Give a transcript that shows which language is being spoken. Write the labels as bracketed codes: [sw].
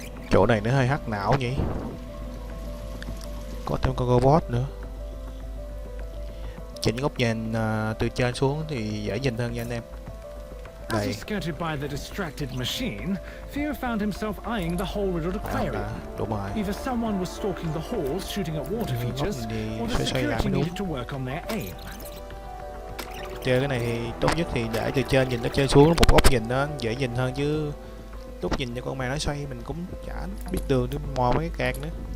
[vi] Chỗ này nó hơi hắc não nhỉ. Có thêm con robot nữa. Chỉnh góc nhìn từ trên xuống thì dễ nhìn hơn nha anh em. [en] As he skirted by the distracted machine, Theo found himself eyeing the hole-riddled aquarium. [vi] Đúng rồi. [en] Either someone was stalking the halls shooting at water features, or the security needed to work on their aim. [vi] Chơi cái này thì tốt nhất thì để từ trên nhìn nó chơi xuống một góc nhìn nó dễ nhìn hơn, chứ lúc nhìn cho con mèo nó xoay mình cũng chả biết đường để mò mấy cái cạc nữa.